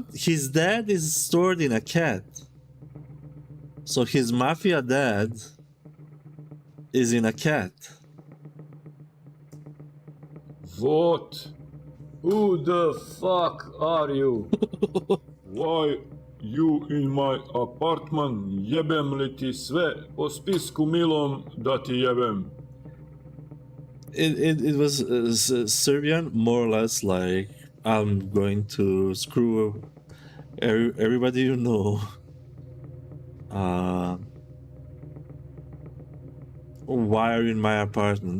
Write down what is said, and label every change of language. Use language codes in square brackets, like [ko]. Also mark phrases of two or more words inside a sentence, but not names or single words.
[en] His dad is stored in a cat. So his mafia dad is in a cat. What? Who the fuck are you? Why you in my apartment? [sr] Jebem li ti sve po spisku milom da ti jebem. [en] It was Serbian, more or less like, I'm going to screw everybody you know. Why are you in my apartment?